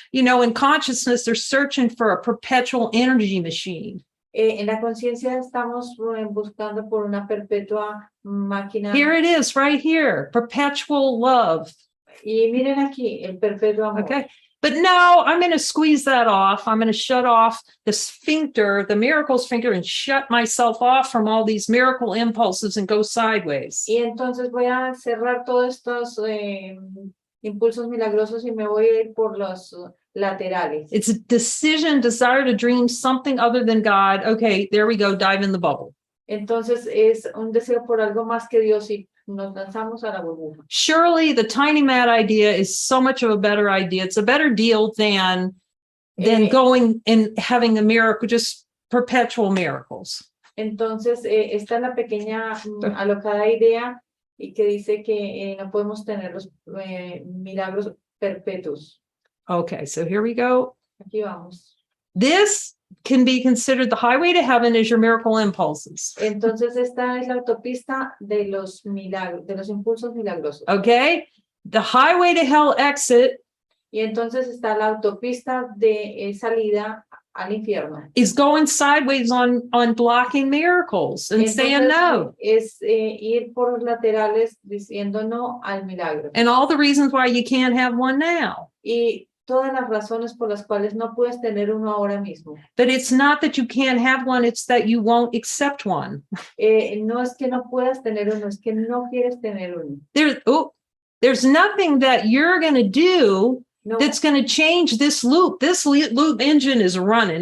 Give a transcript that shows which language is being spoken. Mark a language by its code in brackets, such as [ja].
[en] You know, in consciousness, they're searching for a perpetual energy machine. [es] En la conciencia estamos buscando por una perpetua máquina. [en] Here it is, right here, perpetual love. [es] Y miren aquí, el perpetuo amor. [en] Okay. But no, I'm going to squeeze that off. I'm going to shut off the sphincter, the miracle sphincter, and shut myself off from all these miracle impulses and go sideways. [es] Y entonces voy a cerrar todos estos impulsos milagrosos y me voy a ir por los laterales. [en] It's a decision, desire to dream something other than God. Okay, there we go, dive in the bubble. [es] Entonces es un deseo por algo más que Dios y nos lanzamos a la burbuja. [en] Surely the tiny mat idea is so much of a better idea. It's a better deal than going and having a miracle, just perpetual miracles. [es] Entonces, esta es la pequeña alocada idea y que dice que no podemos tener los milagros perpetuos. [en] Okay, so here we go. [es] Aquí vamos. [en] This can be considered the highway to heaven as your miracle impulses. [es] Entonces, esta es la autopista de los milagros, de los impulsos milagrosos. [en] Okay, the highway to hell exit. [es] Y entonces está la autopista de salida al infierno. [en] Is going sideways on blocking miracles and saying no. [es] Es ir por los laterales diciendo no al milagro. [en] And all the reasons why you can't have one now. [es] Y todas las razones por las cuales no puedes tener uno ahora mismo. [en] But it's not that you can't have one, it's that you won't accept one. [es] No es que no puedas tener uno, es que no quieres tener uno. [en] There's nothing that you're going to do [es] No, [en] that's going to change this loop. This loop engine is running.